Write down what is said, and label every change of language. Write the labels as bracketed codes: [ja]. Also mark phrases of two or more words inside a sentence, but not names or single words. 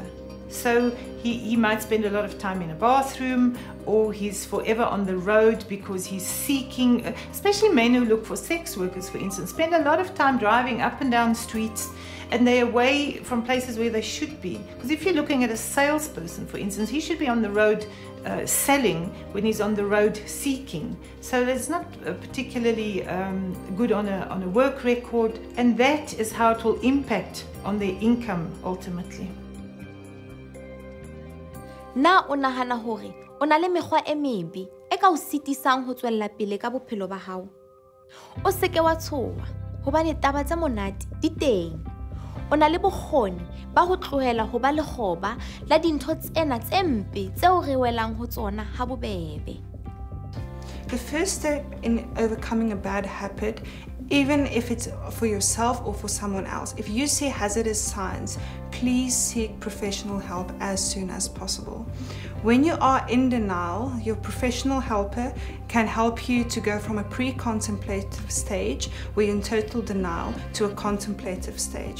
[en] So he might spend a lot of time in a bathroom, or he's forever on the road because he's seeking, especially men who look for sex workers, for instance, spend a lot of time driving up and down streets, and they're away from places where they should be. Because if you're looking at a salesperson, for instance, he should be on the road selling when he's on the road seeking. So that's not particularly good on a work record, and that is how it will impact on their income ultimately. [st] Na o nahana hore o na le mekgwa e mebe e ka o sitisang ho tswella pele ka bophelo ba hao? O seke wa tshoha hobane taba tsa monate di teng. O na le bokgoni ba ho tlohela ho ba lekgoba la dintho tsena tse mpe tseo re welang ho tsona ha bobebe. [en] The first step in overcoming a bad habit, even if it's for yourself or for someone else, if you see hazardous signs, please seek professional help as soon as possible. When you are in denial, your professional helper can help you to go from a pre-contemplative stage, where you're in total denial, to a contemplative stage.